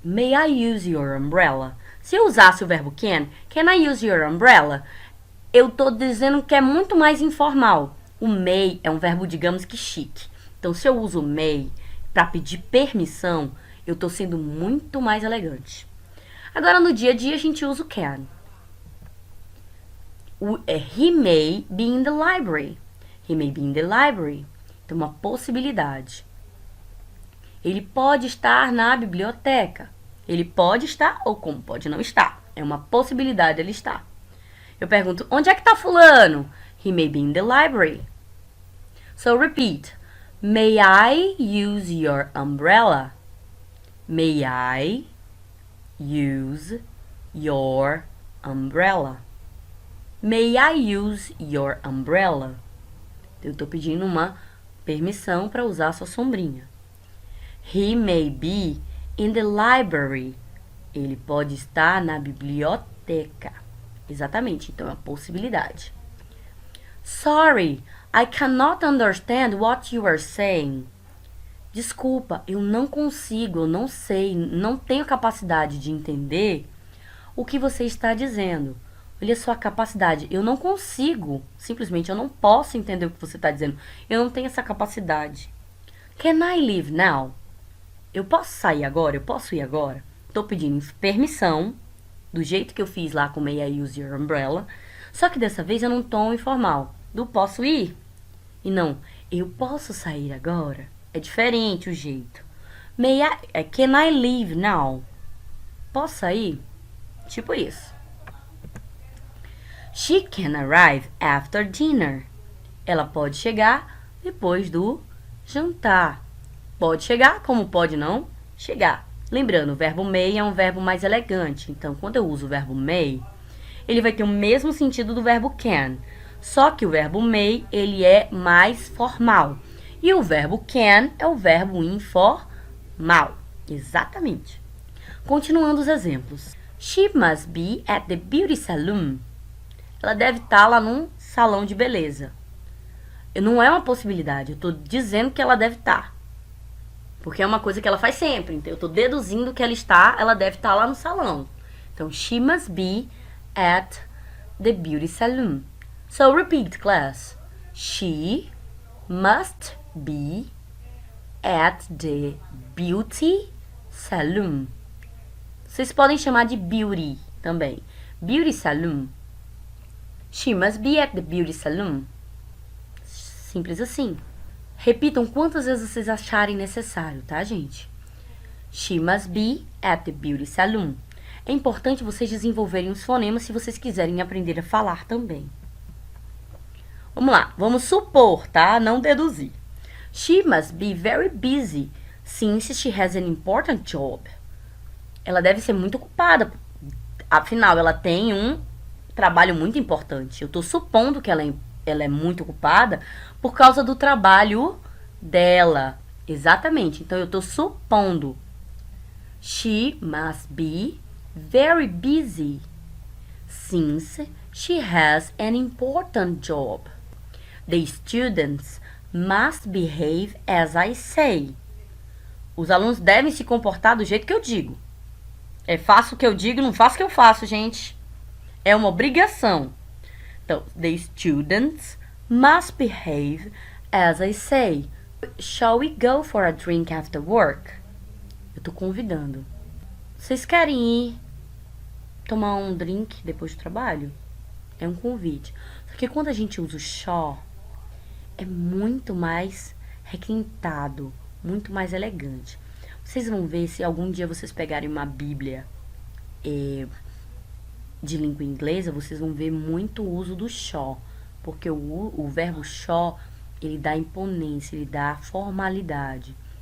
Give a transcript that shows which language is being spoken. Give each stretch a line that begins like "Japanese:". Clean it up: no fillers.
English: May I use your umbrella?
Portuguese: Se eu usasse o verbo
English: can I use your umbrella?
Portuguese: Eu estou dizendo que é muito mais informal. O may é um verbo, digamos que chique. Então, se eu uso may para pedir permissão, eu estou sendo muito mais elegante. Agora, no dia a dia, a gente usa o can.
English: He may be in the library. He may be in the library.
Portuguese: Tem uma possibilidade. Ele pode estar na biblioteca. Ele pode estar ou como pode não estar. É uma possibilidade ele estar. Eu pergunto, onde é que está fulano?
English: He may be in the library. So repeat. May I use your umbrella? May I use your umbrella? May I use your umbrella?
Portuguese: Eu estou pedindo uma permissão para usar a sua sombrinha.
English: He may be in the library.
Portuguese: Ele pode estar na biblioteca. Exatamente, então é uma possibilidade.
English: Sorry, I cannot understand what you are saying.
Portuguese: Desculpa, eu não consigo, eu não sei, não tenho capacidade de entender o que você está dizendo. Olha a sua capacidade. Eu não consigo, simplesmente eu não posso entender o que você está dizendo. Eu não tenho essa capacidade.
English: Can I leave now?
Portuguese: Eu posso sair agora? Eu posso ir agora? Estou pedindo permissão, do jeito que eu fiz lá com
English: May I use your umbrella.
Portuguese: Só que dessa vez eu não tom informal. Do posso ir? E não, eu posso sair agora? É diferente o jeito.
English: Can I leave now?
Portuguese: Posso sair? Tipo isso.
English: She can arrive after dinner.
Portuguese: Ela pode chegar depois do jantar. Pode chegar, como pode não chegar. Lembrando, o verbo may é um verbo mais elegante. Então, quando eu uso o verbo may, ele vai ter o mesmo sentido do verbo can. Só que o verbo may, ele é mais formal. E o verbo can é o verbo informal. Exatamente. Continuando os exemplos.
English: She must be at the beauty salon.
Portuguese: Ela deve estar lá num salão de beleza. Não é uma possibilidade, eu estou dizendo que ela deve estar. Porque é uma coisa que ela faz sempre. Então, eu estou deduzindo que ela deve estar lá no salão.
English: Então, she must be at the beauty salon. So, repeat, class. She must be at the beauty salon.
Portuguese: Vocês podem chamar de beauty também.
English: Beauty salon. She must be at the beauty salon.
Portuguese: Simples assim. Repitam quantas vezes vocês acharem necessário, tá, gente?
English: She must be at the beauty salon.
Portuguese: É importante vocês desenvolverem os fonemas se vocês quiserem aprender a falar também. Vamos lá, vamos supor, tá? Não deduzir.
English: She must be very busy since she has an important job.
Portuguese: Ela deve ser muito ocupada, afinal, ela tem um trabalho muito importante. Eu tô supondo que ela é muito ocupada por causa do trabalho dela. Exatamente. Então, eu tô supondo.
English: She must be very busy since she has an important job. The students must behave as I say.
Portuguese: Os alunos devem se comportar do jeito que eu digo. Faço o que eu digo, não faço o que eu faço, gente. É uma obrigação.
English: Então, the students must behave as I say. Shall we go for a drink after work?
Portuguese: Eu tô convidando. Vocês querem ir tomar um drink depois do trabalho? É um convite. Só que quando a gente usa o shall, é muito mais requintado, muito mais elegante. Vocês vão ver se algum dia vocês pegarem uma Bíblia de língua inglesa, vocês vão ver muito o uso do shall, porque o verbo shall, ele dá imponência, ele dá formalidade.